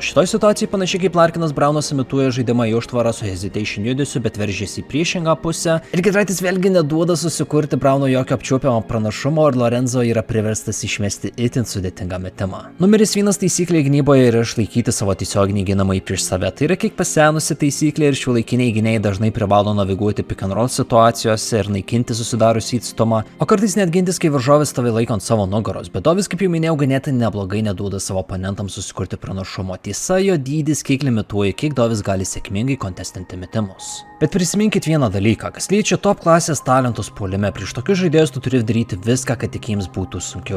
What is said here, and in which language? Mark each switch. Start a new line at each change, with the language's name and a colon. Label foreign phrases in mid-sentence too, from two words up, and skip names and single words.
Lithuanian: Šitoj situacijai panašiai kaip Larkinas Braunas imituoja žaidimą į užtvarą su hesitation judesiu, bet veržiasi į priešingą pusę. Ir Giedraitis vėlgi neduoda susikurti Brauno jokio apčiuopiamo pranašumo ir Lorenzo yra priverstas išmesti itin sudėtingą metimą. Numeris 1 taisyklė gynyboje yra išlaikyti savo tiesioginį ginamąjį prieš save. Tai yra kiek pasenusi taisyklė ir šiuolaikiniai gynėjai dažnai privalo naviguoti
English: pick and roll
Lithuanian: situacijose ir naikinti susidariusį atstumą, o kartais net gintis, kai varžovas stovi laikant savo nugaros. Bet Dovis, kaip jau minėjau, ganėtinai neblogai neduoda savo oponentams susikurti pranašumo. Tiesa, jo dydis kiek limituoja, kiek Dovis gali sėkmingai kontestinti metimus. Bet prisiminkit vieną dalyką, kas liečia top klasės talentus puolime, prieš tokius žaidėjus tu turi daryti viską, kad tik jiems būtų sunkiau.